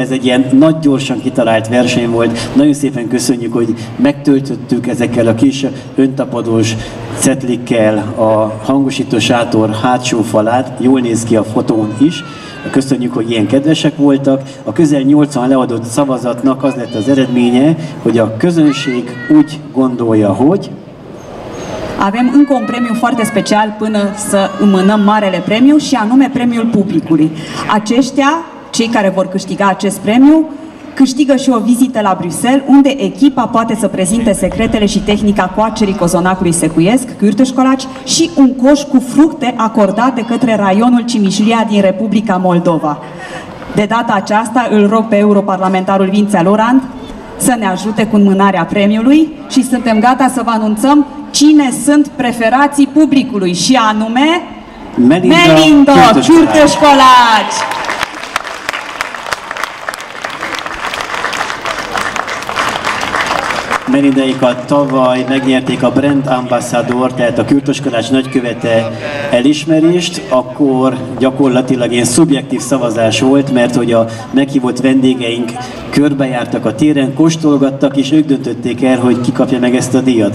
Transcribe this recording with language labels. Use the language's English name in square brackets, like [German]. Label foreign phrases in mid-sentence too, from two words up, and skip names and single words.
[Hungarian] Ez egy ilyen nagy gyorsan kitalált verseny volt. Nagyon szépen köszönjük, hogy megtöltöttük ezekkel a kis öntapadós cetlikkel a hangosító sátor hátsó falát. Jól néz ki a fotón is. Köszönjük, hogy ilyen kedvesek voltak. A közel 80 leadott szavazatnak az lett az eredménye, hogy a közönség úgy gondolja, hogy [Romanian] avem încă un premiu foarte special până să înmânăm marele premiu și anume premiul publicului. Aceștia, cei care vor câștiga acest premiu, câștigă și o vizită la Bruxelles, unde echipa poate să prezinte secretele și tehnica coacerii cozonacului secuiesc, Kürtös Kalács, și un coș cu fructe acordat de către raionul Cimișlia din Republica Moldova. De data aceasta îl rog pe europarlamentarul Vincel Orand să ne ajute cu înmânarea premiului și suntem gata să vă anunțăm cine sunt preferații publicului și anume Melinda Kürtös Kalács! [Hungarian] Melindaikat tavaly megnyerték a [English] Brand Ambassador, [Hungarian] tehát a Kürtös Kalács nagykövete elismerést, akkor gyakorlatilag ilyen szubjektív szavazás volt, mert hogy a meghívott vendégeink körbejártak a téren, kóstolgattak, és ők döntötték el, hogy ki kapja meg ezt a díjat.